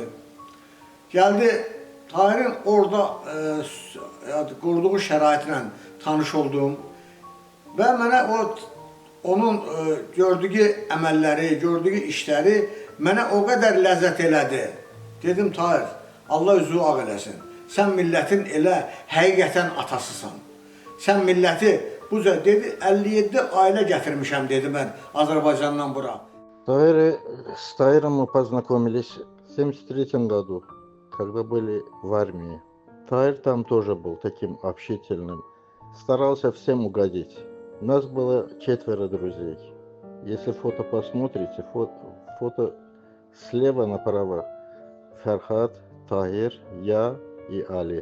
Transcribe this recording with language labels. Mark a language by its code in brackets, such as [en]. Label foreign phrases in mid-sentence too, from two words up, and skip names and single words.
[az] Gəldi, Tahirin orada qurduğu şəraitlə tanış oldum və mənə onun gördüyü əməlləri, gördüyü işləri mənə o qədər ləzzət elədi. Dedim, Tahir, Allah üzü ağ eləsin. Sən millətin elə həqiqətən atasısan. Sən milləti, bu dedi, 57 ailə gətirmişəm, dedi mən Azərbaycandan bura. [ru] С Таиром мы познакомились в 1973 году, когда были в армии. Таир там тоже был таким общительным, старался всем угодить. У нас было 4 друзей. Если фото посмотрите, фото слева направо Ферхат, Таир, я и Али.